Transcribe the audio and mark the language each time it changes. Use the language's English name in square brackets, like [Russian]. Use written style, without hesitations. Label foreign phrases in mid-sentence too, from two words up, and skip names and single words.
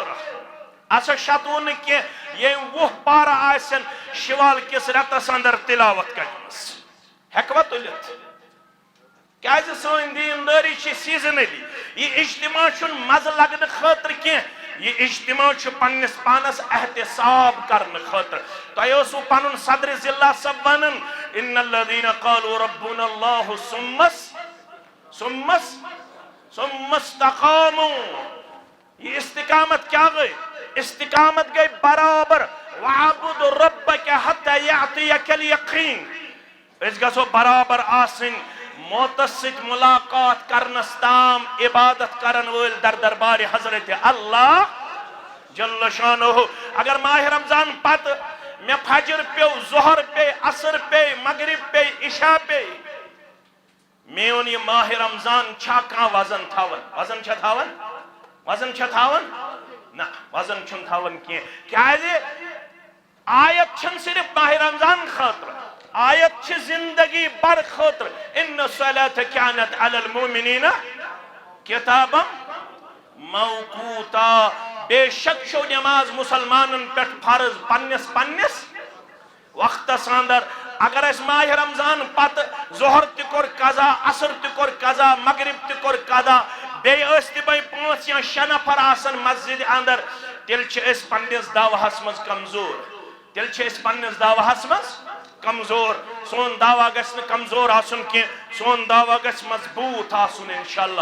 [Kashmiri] اسا 27 نہٕ کینٛہہ ییٚمۍ 20 پارٕ آسن شِوال کِس رٮ۪تس انٛدر تِلاوت کرِمٕژ ہیٚکوا تُلِتھ کیازِ سٲنۍ دیندٲری چھِ سیٖزنٔلی یہِ اجتماع چھُنہٕ مزٕ لگنہٕ خٲطرٕ کینٛہہ یہِ اجتماع چھُ پننِس پانس احتساب کرنہٕ خٲطرٕ تۄہہِ اوسوٕ پنُن صدرِ ضلع صٲب ونان [Arabic] ان الذین قالوا ربنا اللہ ثم استقاموا [Urdu] یہ استقامت کیا گئی [Kashmiri] استقامت گئی برابر [Arabic] وعبد ربک حتی یعطیک الیقین [Kashmiri] أسۍ گژھو برابر آسٕنۍ موتس سۭتۍ ملاقات کرنس تام عبادت کرن وٲلۍ در دربارِ حضرت اللہ [Arabic] جل شانہ [Kashmiri] اگر ماہِ رمضان پتہٕ مےٚ فجر پیو ظہر پے عصر پے مغرب پے عشاء پے میون یہِ ماہِ رمضان چھا کانٛہہ وزن تھاوان وزن چھا تھاوان نہ وزن چھُنہٕ تھاوان کینٛہہ کیازِ آیت چھنہٕ صرف ماہِ رمضان خٲطرٕ آیت چھ زندگی بر خاطر [Arabic] ان الصلاة كانت على المؤمنین کتابا [Kashmiri] موقوتا بے شک چھو نماز مسلمانن پہ فرض پنس وقتس اندر اگر اس ماہ رمضان پتہ ظہر تہ کور قضا عصر تہ کور قضا مغرب تہ کور قضا بیٚیہِ ٲسۍ تِمے 5 یا 6 نفر آسان مسجد اندر تیٚلہِ چھِ أسۍ پننس دعوہس منٛز کمزور سون دعویٰ گژھِ نہٕ کمزور آسُن کینٛہہ سون دعویٰ گژھِ مضبوط آسُن انشاءاللہ